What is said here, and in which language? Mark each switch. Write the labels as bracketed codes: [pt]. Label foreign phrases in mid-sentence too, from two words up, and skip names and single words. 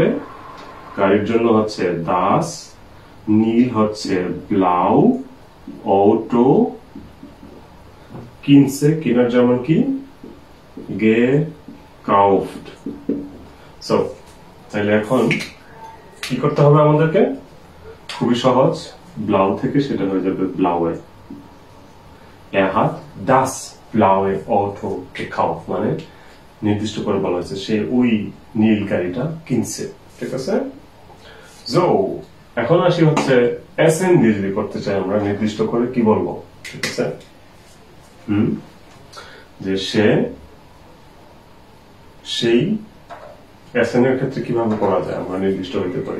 [bn] গাড়ির জন্য হচ্ছে দাস, নীল হচ্ছে ব্লাউ, অটো, কিনছে কিনার যেমন কি gekauft। সো তাহলে এখন কি করতে হবে আমাদেরকে? খুবই সহজ, ব্লাউ থেকে সেটা হয়ে যাবে ব্লাউয়ে। [de] Er hat das blaue Auto gekauft, [bn] মানে নির্দিষ্ট করে বলা হয়েছে সে ওই নীল গাড়িটা কিনছে, ঠিক আছে। সো এখন আসি হচ্ছে এসএন দিয়ে যদি করতে চাই আমরা নির্দিষ্ট করে কি বলবো, ঠিক আছে। যে সে, সেই এসএন এর ক্ষেত্রে কিভাবে করা যায় আমরা নির্দিষ্ট হইতে পারি?